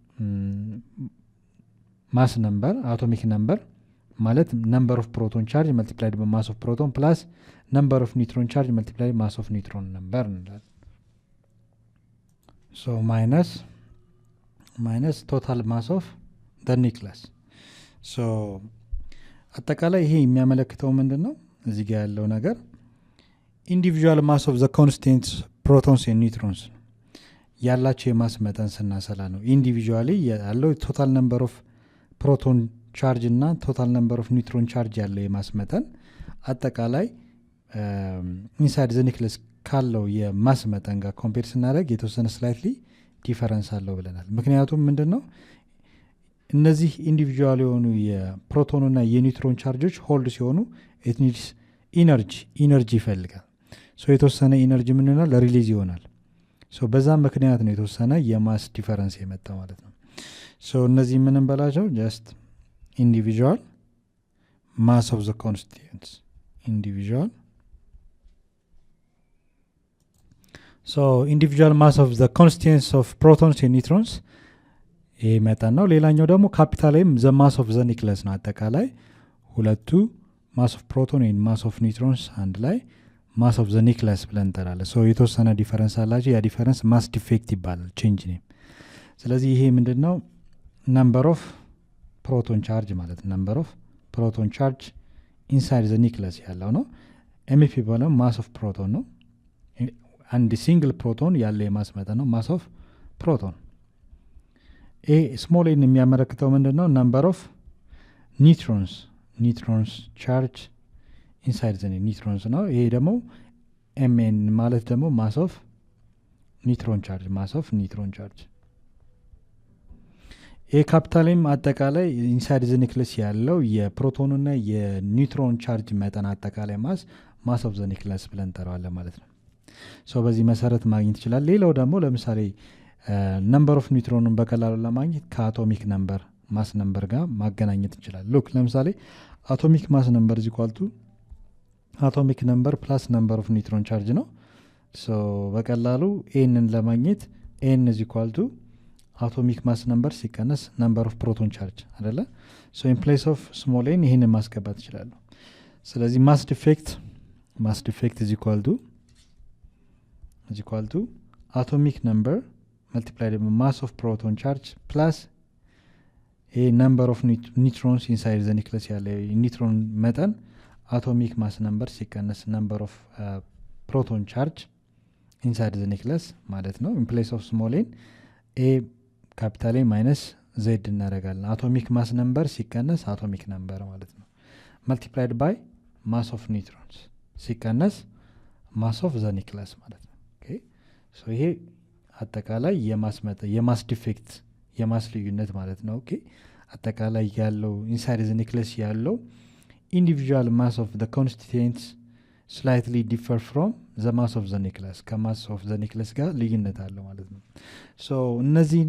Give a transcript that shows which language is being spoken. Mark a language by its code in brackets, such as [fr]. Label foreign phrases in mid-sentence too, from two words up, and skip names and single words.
[en] mass number atomic number ማለት number of proton charge multiplied by mass of proton plus number of neutron charge multiplied by mass of neutron number እንላለን so minus total mass of the nucleus so [am] አጠቃላይ ይሄ የሚያመለክተው ምንድነው እዚህ ጋር ያለው ነገር [en] individual mass of the constituent protons and neutrons ያላቸው [am] የማስ መጠን ስናሰላ ነው [en] individually ያለው total number of proton charge and total number of neutron charge [am] ያለው የማስ መጠን አጠቃላይ [en] inside the nucleus [am] ካለው የማስ መጠን ጋር ኮምፔር ስናደርግ የተወሰነ [en] slightly difference [am] አለው ብለናል ምክንያቱም ምንድነው እነዚህ ኢንዲቪጁዋል የሆኑ የፕሮቶንና የኒውትሮን ቻርጆች ሆልድ ሲሆኑ [en] it needs [am] ኢነርጂ ይፈልጋል ሶ የተወሰነ ኢነርጂ ምን ይሆናል ሪሊዝ ይሆናል ሶ በዛ ምክንያት ነው የተወሰነ የማስ ዲፈረንስ የመጣው ማለት ነው so እነዚህ ምን እንበላቸው [en] just individual mass of the constituents individual so individual mass of the constituents of protons and neutrons [am] ይሄ መጠን ነው ሌላኛው ደግሞ ካፒታልም [en] the mass of the nucleus ነው [am] አጠቃላይ ሁለቱ [en] mass of proton and mass of neutrons [am] አንድ ላይ [en] mass of the nucleus [am] ብለን እንጠራለን [en] so [am] የተወሰነ ዲፈረንስ አላቸው ያ ዲፈረንስ [en] mass defect ይባላል change name [am] ስለዚህ ይሄ ምንድነው [en] number of proton charge ማለት number of proton charge inside the nucleus [am] ያለው ነው [en] mep ባለው mass of proton [am] ነው አንድ [en] single proton [am] ያለ የማስ መጠን ነው [en] mass of proton a small n [am] የሚያመለክተው ምንድነው [en] number of neutrons charge inside the neutrons [am] ነው ይሄ ደግሞ [en] mn [am] ማለት ደግሞ [en] mass of neutron charge [am] ካፒታልም አጠቃላይ [en] inside the nucleus [am] ያለው የፕሮቶንና የኒውትሮን ቻርጅ መጠን አጠቃላይ [en] mass of the nucleus [am] ብለን እንጠራዋለን ማለት ነው ሶ በዚህ መሰረት ማግኘት ይችላል ሌላው ደግሞ ለምሳሌ [en] number of neutron [am] በቀላሉ ለማግኘት [en] atomic number mass number [am] ጋር ማገናኘት እንችላለን [en] ሉክ ለምሳሌ atomic mass number = atomic number plus number of neutron charge [am] ነው ሶ በቀላሉ ኤንን ለማግኘት [en] n = atomic mass number ሲቀነስ number of proton charge አይደለ so in place of small n [am] ይሄን ማስገባት ይችላል [en] ስለዚህ mass defect is equal to atomic number multiplied by mass of proton charge plus a number of neutrons inside the nucleus [am] ያለ ኒውትሮን መጠን [en] atomic mass number ሲቀነስ number of proton charge inside the nucleus [am] ማለት ነው [en] in place of small n a capital A minus z እናደርጋለን atomic mass number ሲቀነስ atomic number [am] ማለት ነው [en] multiplied by mass of neutrons ሲቀነስ mass of the nucleus [am] ማለት ነው [en] okay so [am] ይሄ አጠቃላይ የማስ ዲፌክት የማስ ልዩነት ማለት ነው [en] ኦኬ [am] አጠቃላይ ያለው [en] inside the nucleus ያለው individual mass of the constituents slightly differ from the mass of the nucleus mass of the nucleus [am] ጋር ልዩነት አለው ማለት ነው ሶ እነዚህ